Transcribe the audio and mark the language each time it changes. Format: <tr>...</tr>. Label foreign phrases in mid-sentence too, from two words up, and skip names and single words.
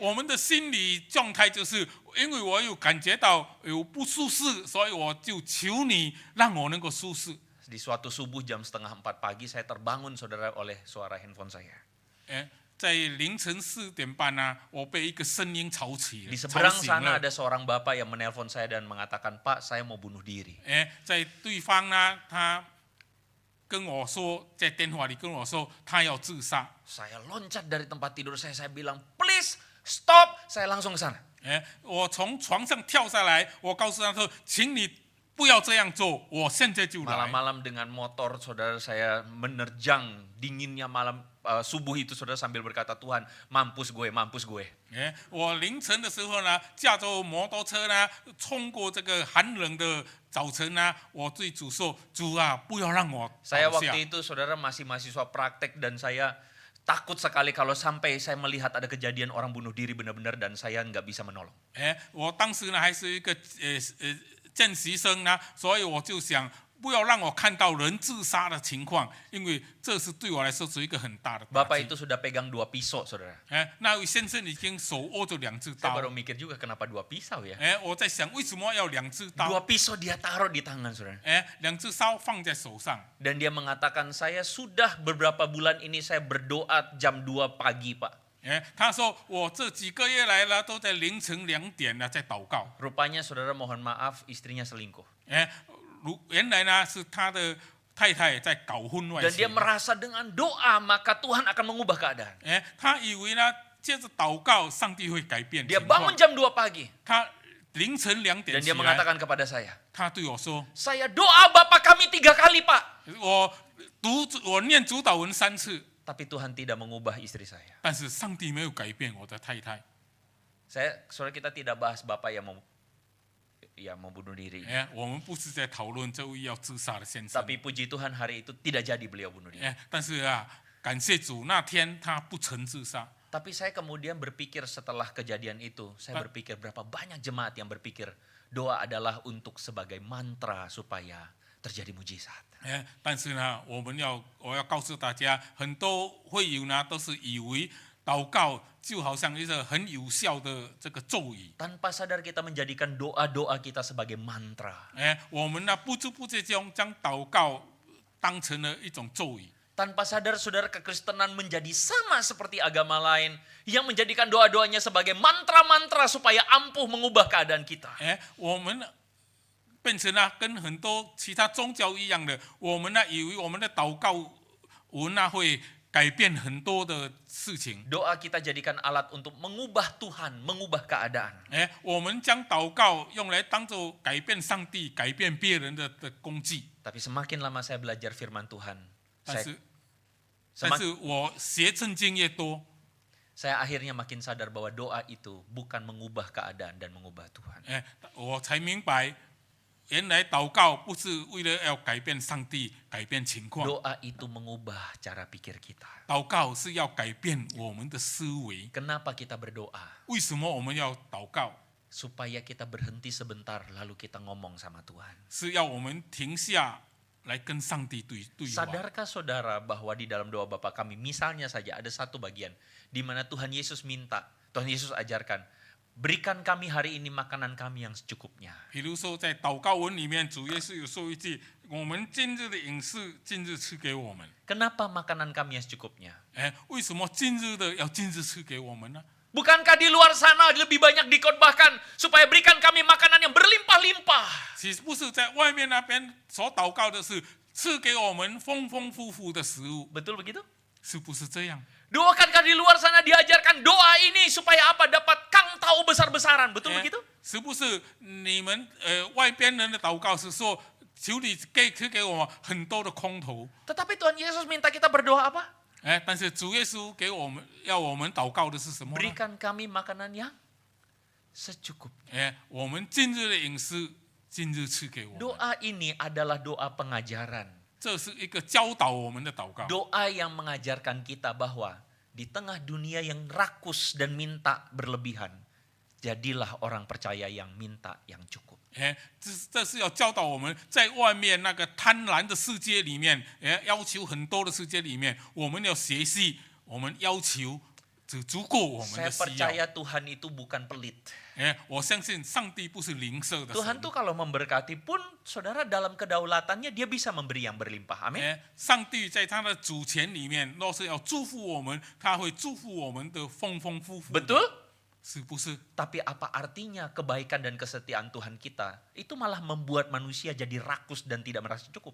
<zh>我们的心理状态就是因为我有感觉到有不舒适，所以我就求你让我能够舒适。</zh> <id>Di suatu subuh jam 3:30 pagi saya terbangun saudara oleh suara handphone saya.</id> <zh>在凌晨4点半呢，我被一个声音吵起了，</zh> <id>Di</id> <zh>吵</zh> <id>seberang</id> <zh>醒</zh> <id>sana</id> <zh>了。</zh> <id>ada seorang bapak yang menelpon saya dan mengatakan, Pak, saya mau bunuh diri.</id> <zh>在对方呢，他跟我说，在电话里跟我说，他要自杀。</zh> <id>Saya loncat dari tempat tidur saya bilang,</id> <en>please stop.</en> <id>Saya langsung ke sana.</id> <zh>我从床上跳下来，我告诉他说，请你不要这样做，我现在就来。</zh> <id>Malam-malam dengan motor saudara saya menerjang dinginnya malam subuh itu saudara sambil berkata, Tuhan mampus gue, mampus gue.</id> <zh>我凌晨的时候呢，驾着摩托车呢，冲过这个寒冷的早晨呢，我对主说：“主啊，不要让我</zh> <id>Saya</id> <zh>倒下。</zh> <id>waktu itu saudara masih mahasiswa praktek dan saya takut sekali kalau sampai saya melihat ada kejadian orang bunuh diri benar-benar dan saya nggak bisa menolong.</id> <zh>我当时呢还是一个见习生呢，所以我就想。不要让我看到人自杀的情况，因为这是对我来说是一个很大的打</zh> <id>Bapak</id> <zh>击。</zh> <id>itu sudah pegang 2 pisau saudara.</id> <zh>那位先生已经手握着2只</zh> <id>Saya</id> <zh>刀。</zh> <id>baru mikir juga kenapa 2 pisau ya.</id> <zh>我在想为什么要2只刀？</zh> <id>2 pisau dia taruh di tangan saudara.</id> <zh>2 只刀放在手上。</zh> <id>Dan dia mengatakan saya sudah beberapa bulan ini saya berdoa jam 2 pagi Pak.</id> <zh>他说我这几个月来了都在凌晨2点呢在祷告。</zh> <id>Rupanya saudara mohon maaf istrinya selingkuh.</id> <zh>原来呢是他太太在搞婚外</zh> <id>Dan dia</id> <zh>情，</zh> <id>merasa dengan doa maka Tuhan akan mengubah keadaan.</id> <zh>他以为呢，借着祷告，上帝会改变</zh> <id>Dia</id> <zh>情</zh> <id>bangun</id> <zh>况。</zh> <id>jam 2 pagi</id> <zh>他凌晨2</zh> <id>dan</id> <zh>点</zh> <id>dia</id> <zh>起来，</zh> <id>mengatakan kepada saya,</id> <zh>他对我说</zh> <id>saya doa Bapa kami 3 kali Pak.</id> <zh>我念主祷文3次，</zh> <id>Tapi Tuhan tidak mengubah istri saya.</id> <zh>但是上帝没有改变我的太太。</zh> <id>Saudara kita tidak bahas Bapak yang mau bunuh diri.</id> <zh>我们不是在讨论这位要自杀的先生，</zh> <id>Tapi puji Tuhan hari itu tidak jadi beliau bunuh diri.</id> <zh>但是感谢主，那天他不曾自杀。</zh> <id>Tapi saya kemudian berpikir setelah kejadian itu, saya berpikir berapa banyak jemaat yang berpikir doa adalah untuk sebagai mantra supaya terjadi mujizat.</id> <zh>但是呢，我要告诉大家，很多会友呢都是以为祷告就好像一个很有效的这个咒语。</zh> <id>Tanpa sadar kita menjadikan doa-doa kita sebagai mantra.</id> <zh>我们呢不知不觉中将祷告当成了一种咒语。</zh> <id>Tanpa sadar saudara kekristenan menjadi sama seperti agama lain yang menjadikan doa-doanya sebagai mantra-mantra supaya ampuh mengubah keadaan kita.</id> <zh>我们变成了跟很多其他宗教一样的，我们呢以为我们的祷告文呢会改变很多的事情。</zh> <id>Doa kita jadikan alat untuk mengubah Tuhan, mengubah keadaan.</id> <zh>我们将祷告用来当做改变上帝、改变别人的工具。</zh> <id>Tapi semakin lama saya belajar firman Tuhan,</id> <zh>但是我学圣经越多，</zh> <id>saya akhirnya makin sadar bahwa doa itu bukan mengubah keadaan dan mengubah Tuhan.</id> <zh>我才明白，原来祷告不是为了要改变上帝、改变情况，</zh> <id>Doa itu mengubah cara pikir kita.</id> <zh>祷告是要改变我们的思维。</zh> <id>Kenapa kita berdoa?</id> <zh>为什么我们要祷告？</zh> <id>Supaya kita berhenti sebentar lalu kita ngomong sama Tuhan.</id> <zh>是要我们停下来跟上帝对话。</zh> <id>Sadarkah saudara bahwa di dalam doa Bapa kami misalnya saja ada satu bagian di mana Tuhan Yesus minta, Tuhan Yesus ajarkan, berikan kami hari ini makanan kami yang secukupnya.</id> <zh>比如说在祷告文里面，主耶稣有说一句：“我们今日的饮食，今日赐给我们。”</zh> <id>Kenapa makanan kami yang secukupnya?</id> <zh>为什么今日的要今日赐给我们呢？</zh> <id>Bukankah di luar sana lebih banyak dikhotbahkan supaya berikan kami makanan yang berlimpah-limpah?</id> <zh>其实不是在外面那边所祷告的是赐给我们丰丰富富的食物，</zh> <id>Betul begitu?</id> <zh>是不是这样？</zh> <id>Bukankah di luar sana diajarkan doa ini supaya apa? Dapat kangtau besar-besaran. Betul begitu?</id> <zh>是不是你们外边人的祷告是说求你给我们很多的空头？</zh> <id>Tetapi Tuhan Yesus minta kita berdoa apa?</id> <zh>但是主耶稣给我们要我们祷告的是什么呢？</zh> <id>Berikan kami makanan yang secukupnya.</id> <zh>我们今日的饮食，今日赐给我们。</zh> <id>Doa ini adalah doa pengajaran.</id> <zh>这是一个教导我们的祷告。</zh> <id>Doa yang mengajarkan kita bahwa di tengah dunia yang rakus dan minta berlebihan, jadilah orang percaya yang minta yang cukup.</id> <zh>这是要教导我们，在外面那个贪婪的世界里面，要求很多的世界里面，我们要学习，我们要求只足够我们</zh> <id>Saya</id> <zh>的需要。</zh> <id>percaya Tuhan itu bukan pelit.</id> <zh>我相信上帝不是吝啬的</zh> <id>Tuhan</id> <zh>神。</zh> <id>tuh kalau memberkati pun, saudara dalam kedaulatannya dia bisa memberi yang berlimpah. Amin.</id> <zh>上帝在他的主权里面，若是要祝福我们，他会祝福我们的丰丰富富。</zh> <id>Betul?</id> <zh>是不是？</zh> <id>Tapi apa artinya kebaikan dan kesetiaan Tuhan kita? Itu malah membuat manusia jadi rakus dan tidak merasa cukup.</id>